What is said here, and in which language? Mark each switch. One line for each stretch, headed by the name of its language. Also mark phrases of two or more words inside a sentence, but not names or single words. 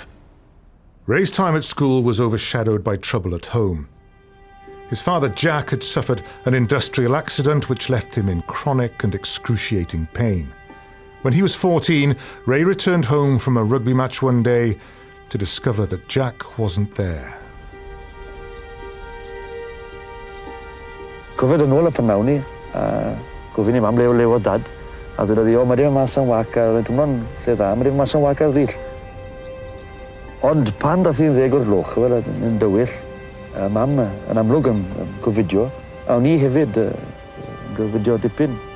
English: Ray's time at school was overshadowed by trouble at home. His father Jack had suffered an industrial accident which left him in chronic and excruciating pain. When he was 14, Ray returned home from a rugby match one day to discover that Jack wasn't there.
Welsh: Cofio dod nôl y prynawn ni, a gofyn i mam le oedd dad. A dwi'n dweud, mae ddim mas yn wac ar lle dda, mae ddim mas yn wac ar ddill. Ond pan dath i'n 10 o'r gloch, yn dywyll, mam yn amlwg yn gofidio, a o'n i hefyd gofidio dipyn.